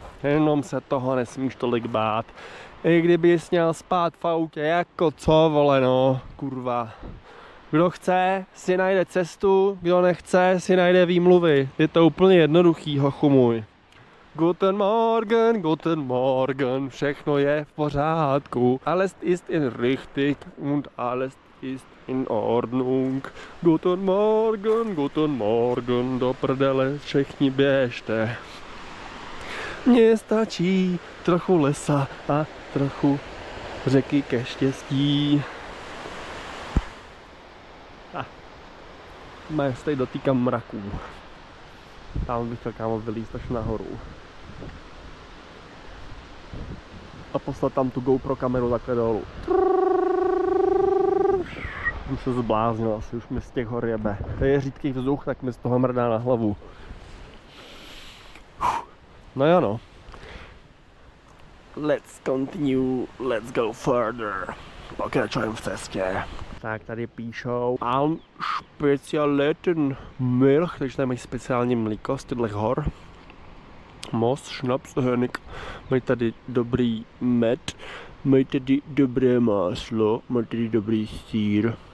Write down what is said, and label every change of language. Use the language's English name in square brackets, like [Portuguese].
[Czech] Jenom se toho nesmíš tolik bát. I kdybys měl spát v autě, jako co, vole, no, kurva. Kdo chce, si najde cestu, kdo nechce, si najde výmluvy. Je to úplně jednoduchý, hochu můj. [German] Guten Morgen, [Czech] všechno je v pořádku. [German] Alles ist in richtig und alles ist in Ordnung. Guten Morgen, [Czech] do prdele, všichni běžte. Mně stačí trochu lesa a trochu řeky ke štěstí. Teď dotýkám mraků. Tam bych chtěl kámo vylízt až nahoru. A poslat tam tu GoPro kameru takhle dolů. Jsem se zbláznil, asi už mi z těch hor jebe. To je řídký vzduch, tak mi z toho mrdá na hlavu. No jo no. [English] Let's continue, let's go further. [Czech] Pokračujeme v cestě. Tak tady píšou [German] Alm Spezialeten Milch, [Czech] takže tam mají speciální mlíko z těchto hor. [German] Most, šnaps, honig. [Czech] Mají tady dobrý med, mají tady dobré máslo, mají tady dobrý sýr.